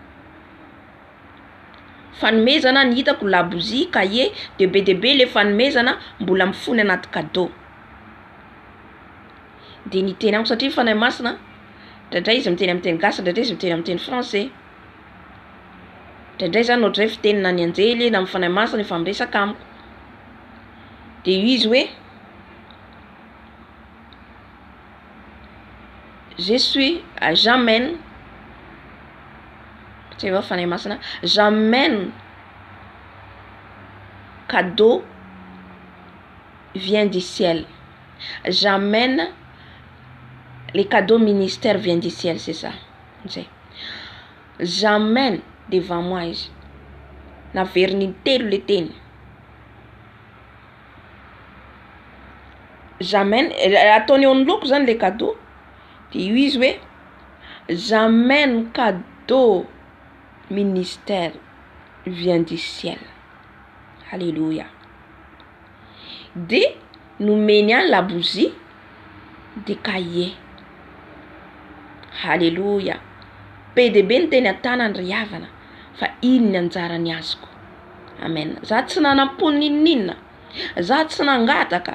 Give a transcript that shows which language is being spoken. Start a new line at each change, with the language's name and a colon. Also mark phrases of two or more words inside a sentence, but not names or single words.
Malagasy: fanomezana ny hitako labozy cahier de be dehibe le fanomezana mbola mifony anaty cadeau de niteny amiko satria fanahy masina ndraindray izy miteny amin'ny teny gasy ndraindray izy miteny amin'ny teny français ndraindray zany ohatray fitenina ny Anjely na amin'ny fanahy masina efa miresaka amiko de izy hoe
French: je suis j'amène tu vois
Malagasy: fanahy masina
French: j'amène cadeau vient du ciel j'amène les cadeaux ministère vient du ciel c'est ça j'amène devant moi
Malagasy: izy naveriny telo le teny j'amène ataony eo anoloako zany le cadeau de io izy hoe
French: j'amène cadeau ministère vient du ciel.
Malagasy: Alléluia. De nomeny any labozy de cahier. Alléluia. Be de be ny teny an-tanany riavana fa iny ny anjarany azoko. Amen. Za tsy nanam-pony ninina. Za tsy nangataka.